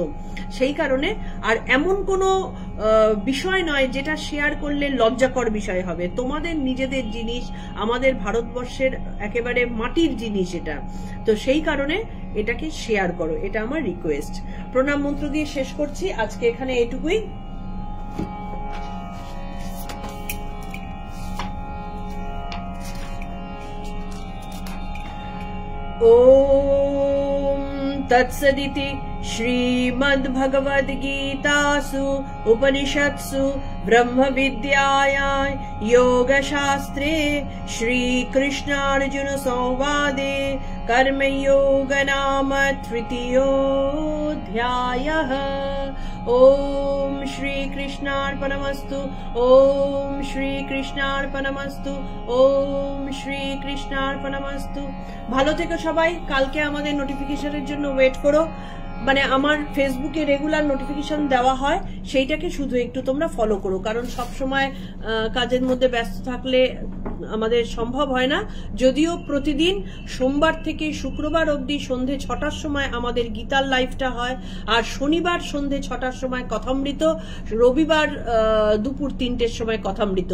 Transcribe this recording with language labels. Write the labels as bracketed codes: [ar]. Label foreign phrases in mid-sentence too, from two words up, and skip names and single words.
[bn] সেই কারণে আর এমন কোনো বিষয় নয় যেটা শেয়ার করলে লজ্জাকর বিষয় হবে। তোমাদের নিজেদের জিনিস, আমাদের ভারতবর্ষের একেবারে মাটির জিনিস এটা। তো সেই কারণে এটাকে শেয়ার করো, এটা আমার রিকোয়েস্ট। প্রণাম মন্ত্র দিয়ে শেষ করছি আজকে এখানে এটুকুই। [sa] ओम तत्सदिति श्रीमद्भगवद्गीतासु उपनिषत्सु ब्रह्मविद्यायां योगशास्त्रे श्रीकृष्णार्जुन संवादे कर्मयोग नाम 3य ओम श्री कृष्णार्पणमस्तु, ओम श्री कृष्णार्पणमस्तु, ओम श्री कृष्णार्पणमस्तु। [bn] ভালো থেকো সবাই। কালকে আমাদের নোটিফিকেশনের জন্য ওয়েট করো, মানে আমার ফেসবুকে রেগুলার নোটিফিকেশন দেওয়া হয়, সেইটাকে শুধু একটু তোমরা ফলো করো, কারণ সব সময় কাজের মধ্যে ব্যস্ত থাকলে আমাদের সম্ভব হয় না, যদিও প্রতিদিন সোমবার থেকে শুক্রবার অবধি সন্ধে 6টার সময় আমাদের গীতার লাইভটা হয়, আর শনিবার সন্ধে 6টার সময় কথামৃত, রবিবার দুপুর 3টের সময় কথামৃত।